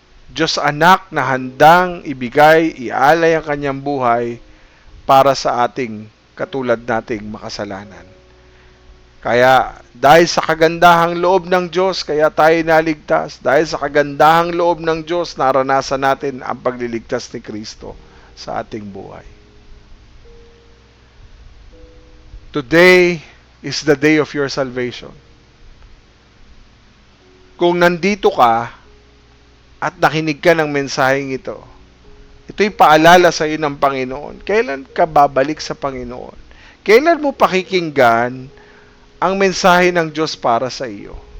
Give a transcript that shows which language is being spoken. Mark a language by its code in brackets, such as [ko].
[tl] Diyos Anak na handang ibigay, ialay ang kanyang buhay para sa ating katulad nating makasalanan. Kaya dahil sa kagandahang loob ng Diyos, kaya tayo naligtas. Dahil sa kagandahang loob ng Diyos, naranasan natin ang pagliligtas ni Kristo sa ating buhay. [en] Today is the day of your salvation. [tl] Kung nandito ka at nakinig ka ng mensaheng ito, ito'y paalala sa iyo ng Panginoon. Kailan ka babalik sa Panginoon? Kailan mo pakikinggan ang mensahe ng Diyos para sa iyo?